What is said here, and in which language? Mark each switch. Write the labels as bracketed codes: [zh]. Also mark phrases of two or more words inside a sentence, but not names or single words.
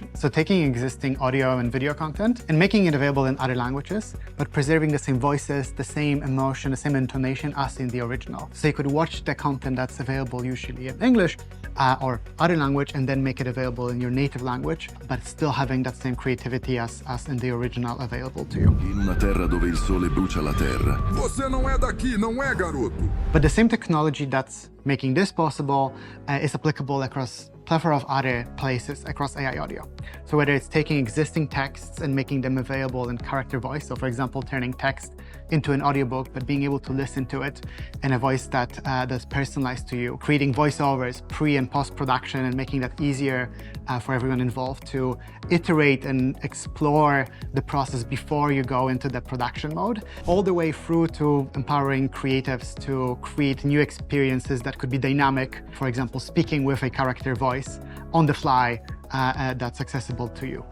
[en] So taking existing audio and video content and making it available in other languages, but preserving the same voices, the same emotion, the same intonation as in the original. So you could watch the content that's available usually in English or other language and then make it available in your native language, but still having that same creativity as in the original available to you. [it] In una terra dove il sole brucia la terra. [pt] Você não é daqui, não é, garoto? [en] But the same technology that's making this possible is applicable across a plethora of other places across AI audio. So whether it's taking existing texts and making them available in character voice, so for example, turning text into an audiobook, but being able to listen to it in a voice that's personalized to you, creating voiceovers pre and post-production and making that easier for everyone involved to iterate and explore the process before you go into the production mode, all the way through to empowering creatives to create new experiences that could be dynamic, for example, speaking with a character voice on the fly that's accessible to you.